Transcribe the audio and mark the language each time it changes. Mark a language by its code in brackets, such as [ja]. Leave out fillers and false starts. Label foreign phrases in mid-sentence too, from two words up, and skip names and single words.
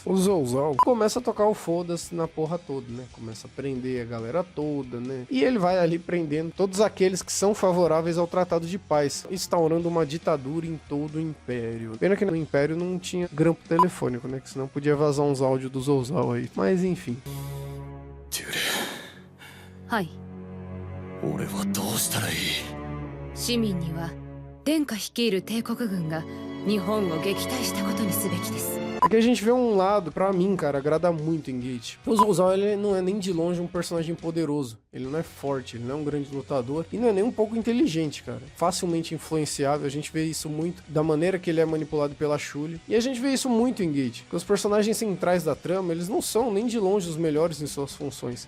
[pt] O Zouzal começa a tocar o foda-se na porra toda, né? Começa a prender a galera toda, né? E ele vai ali prendendo todos aqueles que são favoráveis ao Tratado de Paz, instaurando uma ditadura em todo o Império. Pena que no Império não tinha grampo telefônico, né? Que senão podia vazar uns áudios do Zouzal aí. Mas enfim. [ja] Hai. 俺はどうしたらいい？市民には殿下率いる帝国軍が日本を撃退したことにすべきです。 [pt] Aqui a gente vê um lado, pra mim, cara, agrada muito em Gate. O Zouzal, ele não é nem de longe um personagem poderoso. Ele não é forte, ele não é um grande lutador. E não é nem um pouco inteligente, cara. Facilmente influenciável. A gente vê isso muito da maneira que ele é manipulado pela Shuli. E a gente vê isso muito em Gate. Porque os personagens centrais da trama, eles não são nem de longe os melhores em suas funções.